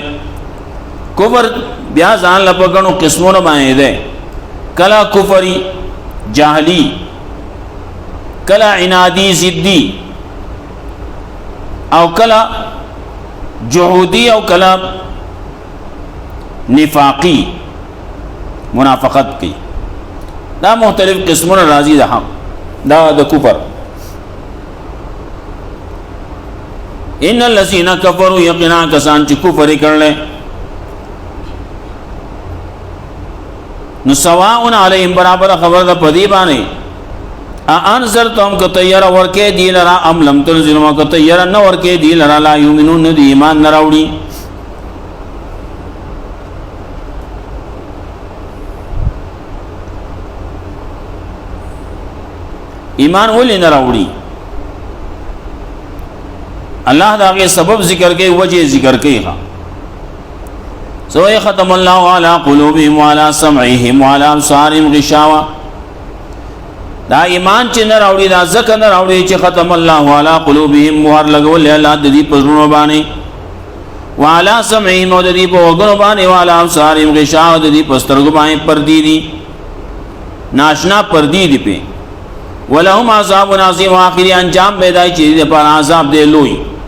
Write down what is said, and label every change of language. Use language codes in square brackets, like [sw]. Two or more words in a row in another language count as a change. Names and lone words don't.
[ps] کفر بیا ځان له په ګڼو قسمونو باندې دی، کله کفري جاهلی، کله عنادی ضدی، او کله جهودی، او کله نفاقی منافقت کی. دا مختلف قسمونه راضی ده هم دا د کفر. [ar] ان الذين كفروا، [ps] یقینا کسان چې کفر کړل، نو [ar] سواء علیهم، [ps] برابر خبر ده پدی باندې انذرتهم که تیار ورکې دی لرا [ar] ام لم تنذرهم [ps] که تیار نه ورکې دی لرا [ar] لا یؤمنون، [ps] دی ایمان نه راوړي. ایمان ولې نه راوړي؟ الله دا غي سبب ذکر کوي، وجه ذکر کوي. [ar] سوى ختم الله على قلوبهم وعلى سمعهم وعلى ابصارهم غشاوة. [ps] دا ایمان چې نه راوړي، دا ځکه نه راوړي چې [ar] ختم الله على قلوبهم، [ps] مهر لګولې الله د دې په زړونو باندې، [ar] وعلى سمعهم، [ps] او د دې په وګونو باندې، [ar] وعلى ابصارهم غشاوة، [ps] د دې په سترګو باندې پردي دي، ناشنا پردي دي په. [ar] ولهم عذاب عظیم، [ps] آخري انجام بدای چې دې پر عذاب دی لوی.